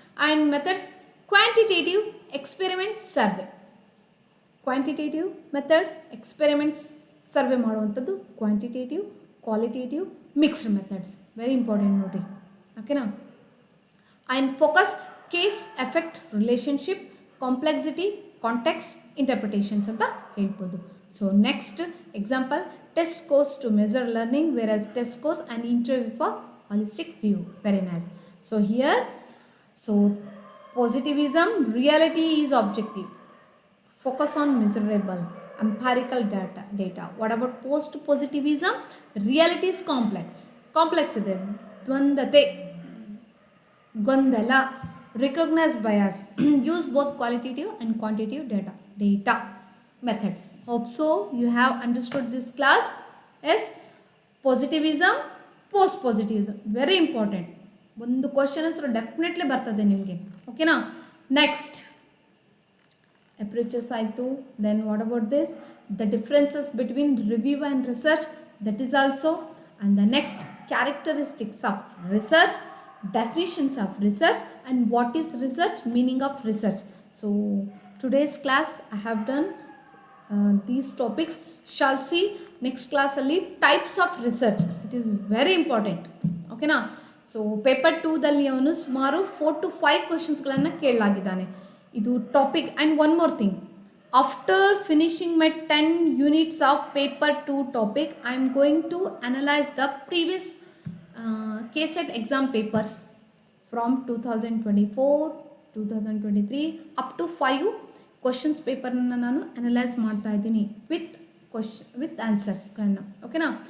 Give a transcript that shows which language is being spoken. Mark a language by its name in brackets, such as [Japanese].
[English] And methods quantitative experiments survey, quantitative method experiments survey ಮಾಡುವಂಥದ್ದು, quantitative qualitative mixed methods, very important ನೋಡಿ, ಓಕೆನಾ. And focus cause effect relationship complexity context interpretations [Kannada] ಅಂತ ಹೇಳ್ಬೋದು. [English] So next example, test scores to measure learning whereas test scores and interview for holistic view, very nice. So here, so positivism, reality is objective, focus on measurable empirical data. What about post positivism? Reality is complex [Kannada] ಇದೆ, ದ್ವಂದ್ವತೆ, ಗೊಂದಲ, [English] recognize bias, use both qualitative and quantitative data methods. Hope so you have understood this class. Yes, positivism, post positivism, very important. [Kannada] ಒಂದು question ಹತ್ರ definitely ಬರ್ತದೆ ನಿಮಗೆ, ಓಕೆನಾ. Next approaches ಆಯಿತು. [English] Then what about this, the differences between review and research, that is also. And the next characteristics of research, definitions of research, and what is research, meaning of research. So today's class I have done these topics. Shall see next class ಅಲ್ಲಿ types of research, it is very important, ಓಕೆನಾ. [Kannada] So paper 2ದಲ್ಲಿ ಅವನು ಸುಮಾರು 4 to 5 ಕ್ವಶನ್ಸ್ಗಳನ್ನು ಕೇಳಲಾಗಿದ್ದಾನೆ, ಇದು topic. [English] and one more thing, after finishing my 10 units of paper 2 topic, I am going to analyse the previous KSET exam papers from 2024, 2023 up to 5 questions [Kannada] ಪೇಪರ್ನ ನಾನು analyse ಮಾಡ್ತಾ ಇದ್ದೀನಿ with ಆನ್ಸರ್ಸ್ಗಳನ್ನು, [English] ಓಕೆನಾ.